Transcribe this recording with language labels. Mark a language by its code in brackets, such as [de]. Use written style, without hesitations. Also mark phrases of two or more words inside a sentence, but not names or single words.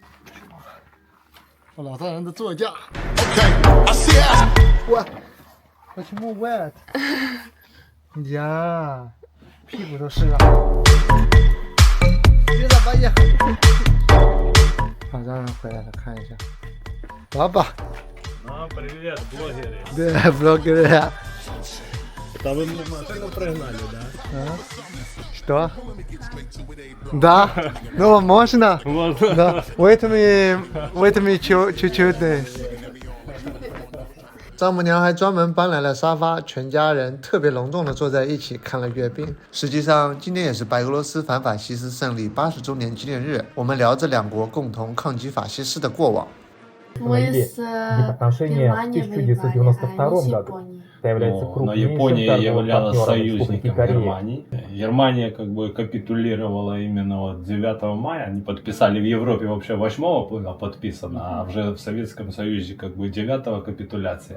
[zh] 我老丈人的座驾。我去摸 wet。呀，屁股都湿了。老丈人回来了，看一下。Папа. [ru] Привет, блогеры. Да, блогеры. Да вы мне машину прогнали, да? Что? Да? Ну, можно? Можно. Да. [en] Wait me чуть-чуть. [zh] 丈母娘还专门搬来了沙发，全家人特别隆重地坐在一起看了阅兵。实际上，今天也是白俄罗斯反法西斯胜利80周年纪念日，我们聊着2国共同抗击法西斯的过往。 [ru] Но Япония являлась союзником Германии. Германия как бы капитулировала именно вот 9 мая. Они подписали в Европе вообще 8 было подписано, а уже в Советском Союзе как бы 9 капитуляция.